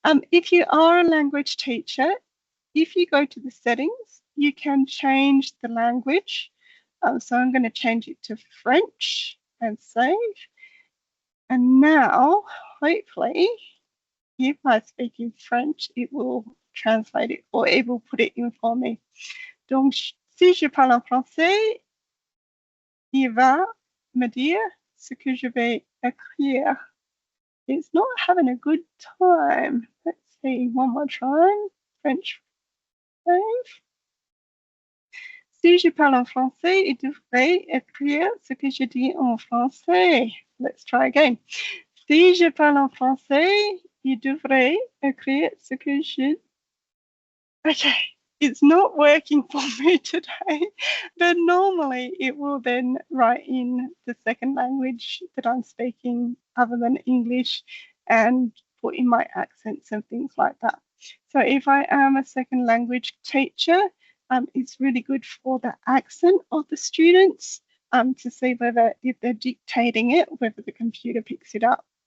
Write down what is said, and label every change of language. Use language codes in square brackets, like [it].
[en] If you are a language teacher, if you go to the settings, you can change the language. So I'm going to change it to French and save. And now, hopefully, if I speak in French, it will translate it, or it will put it in for me. [fr] Donc, si je parle en français, il va me dire ce que je vais écrire. [en] It's not having a good time. Let's see, one more time. French save. [fr] Si je parle en français, il devrait écrire ce que je dis en français. [en] Let's try again. [fr] Si je parle en français, il devrait écrire ce que je... [en] Okay, it's not working for me today, but normally it will then write in the second language that I'm speaking other than English and put in my accents and things like that. So if I am a second language teacher, it's really good for the accent of the students to see whether, if they're dictating it, whether the computer picks it up.